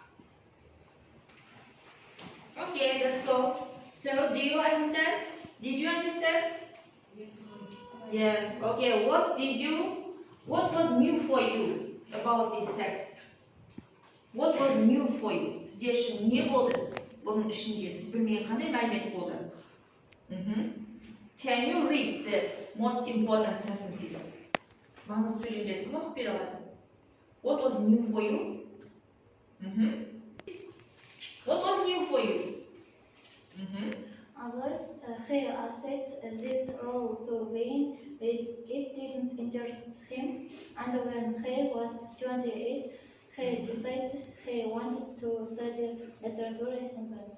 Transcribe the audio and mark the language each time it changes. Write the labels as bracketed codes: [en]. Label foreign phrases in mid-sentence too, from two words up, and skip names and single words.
[en] Okay, that's all. So, do you understand? Did you understand? Yes. Okay, what was new for you about this text? What was new for you? [ru] Здесь же [kk] не болды. Бұның ішінде сіз білмеген қандай мәлімет болды? [en] Can you read the most important sentences? [kk] Маңызды сөйлемдерді кім оқып бере алады? [en] What was new for you? What was new for you? Although he accepted this role to begin with, it didn't interest him, and when he was 28, he decided he wanted to study literature himself.